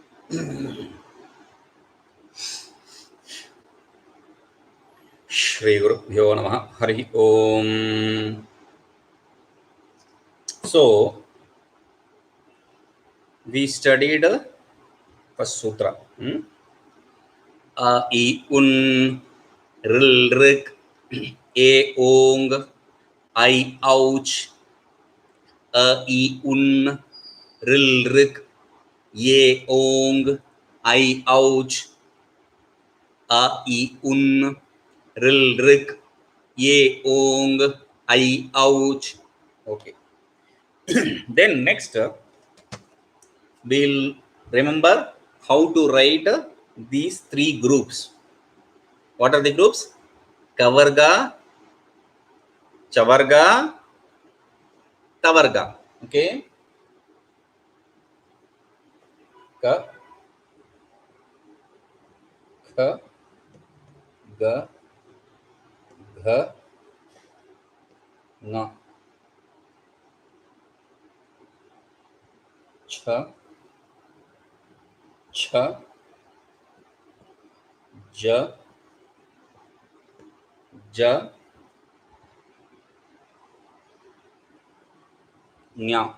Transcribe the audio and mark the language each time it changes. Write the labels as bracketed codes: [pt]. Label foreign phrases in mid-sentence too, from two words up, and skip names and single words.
[sa] श्री गुरुभ्यो नमः हरि ॐ. [en] So, we studied first sutra. [sa] अ, इ, उण्, ऌ, ऋक्, ए, ओङ्, ऐ, औच्, अ, इ, उण्, ऌ, ऋक्, ए, ओङ्, ऐ, औच्, अ, इ, उण्, ऌ, ऋक्, ए, ओङ्, ऐ, औच्. [en] Okay. Then next, we'll remember how to write these three groups. What are the groups? [sa] कवर्ग, चवर्ग, टवर्ग. [en] Okay. [sa] क, ख, ग, घ, ङ, च, छ, ज, झ, ञ.